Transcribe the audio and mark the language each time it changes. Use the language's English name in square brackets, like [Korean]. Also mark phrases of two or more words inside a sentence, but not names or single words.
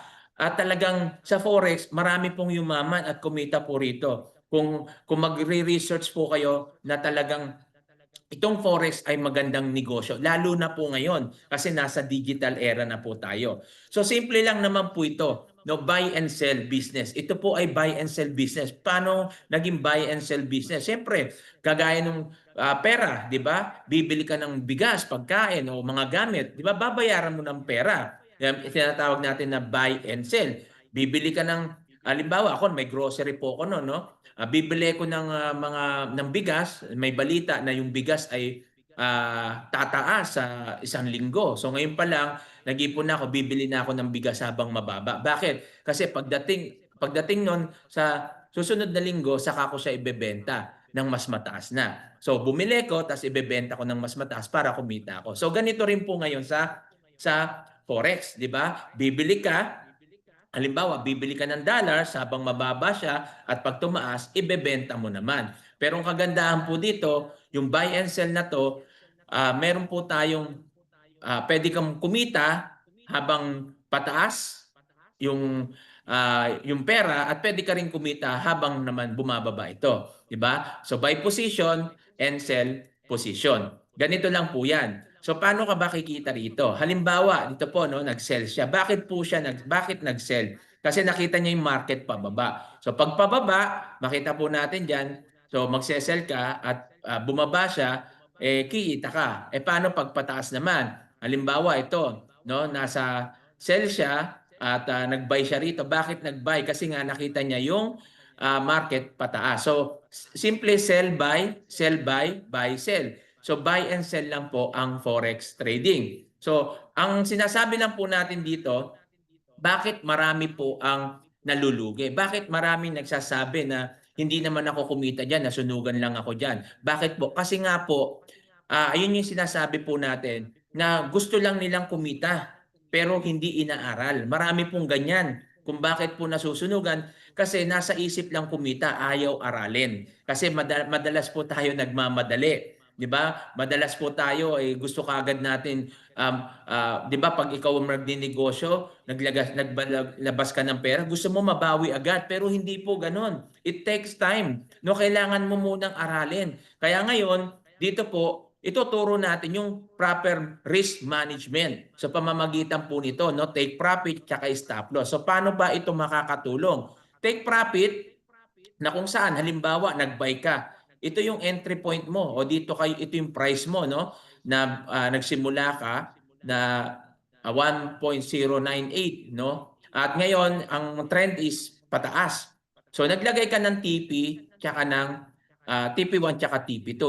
[Filipino] At talagang sa Forex, marami pong yumaman at kumita po rito. Kung magre-research po kayo na talagang itong Forex ay magandang negosyo, lalo na po ngayon kasi nasa digital era na po tayo. So simple lang naman po ito, [English] no, buy and sell business. [Filipino] Ito po ay [English] buy and sell business. [Filipino] Paano naging [English] buy and sell business? [Filipino] Siyempre, kagaya ng pera, 'di ba? Bibili ka ng bigas, pagkain o mga gamit, 'di ba? Babayaran mo ng pera. Yan tinatawag natin na [English] buy and sell. [Filipino] Bibili ka ng halimbawa ako may grocery po ako no. Bibili ko ng ng bigas, may balita na yung bigas ay tataas sa 1 linggo. So ngayon pa lang, nag-ipon na ako, bibili na ako ng bigas habang mababa. Bakit? Kasi pagdating nun sa susunod na linggo, saka ko siya ibebenta ng mas mataas na. So bumili ko, tapos ibebenta ko ng mas mataas para kumita ako. So ganito rin po ngayon sa Forex, di ba? Bibili ka, halimbawa, bibili ka ng dollars habang mababa siya at pag tumaas, ibebenta mo naman. Pero ang kagandahan po dito, yung [English] buy and sell [Filipino] na to, meron po tayong pwede kang kumita habang pataas yung pera at pwede ka rin kumita habang naman bumababa ito, 'di ba? [English] So buy position and sell position. [Filipino] Ganito lang po 'yan. So paano ka ba kikita rito? Halimbawa, dito po no, nag-sell siya. Bakit nag-sell? Kasi nakita niya yung market pababa. So pag pababa, makita po natin diyan, so magse-sell ka at bumaba siya, kikita ka. Paano pag pataas naman? Halimbawa ito, no, nasa sell siya at nag-buy siya rito. Bakit nag-buy? Kasi nga nakita niya yung market pataas. [English] So simple sell buy, sell. [Filipino] So [English] buy and sell [Filipino] lang po ang [English] forex trading. [Filipino] So ang sinasabi lang po natin dito, bakit marami po ang nalulugi? Bakit maraming nagsasabi na hindi naman ako kumita diyan, nasunugan lang ako diyan? Bakit po? Kasi nga po, ayun yung sinasabi po natin na gusto lang nilang kumita pero hindi inaaral. Marami pong ganyan. Kung bakit po nasusunugan, kasi nasa isip lang kumita, ayaw aralin. Kasi madalas po tayo nagmamadali. 'Di ba? Madalas po tayo gusto kaagad natin 'di ba pag ikaw ang nagninegosyo, naglabas ka ng pera, gusto mo mabawi agad pero hindi po ganoon. [English] It takes time. [Filipino] No, kailangan mo munang aralin. Kaya ngayon, dito po ituturo natin yung [English] proper risk management [Filipino] sa pamamagitan po nito, no? [English] Take profit [Filipino] at [English] stop loss. [Filipino] So paano ba ito makakatulong? [English] Take profit [Filipino] na kung saan halimbawa nag-buy ka. Ito yung entry point mo o ito yung price mo no na nagsimula ka na 1.098 no. At ngayon ang trend is pataas. So naglagay ka ng TP tsaka ng TP1 tsaka TP2.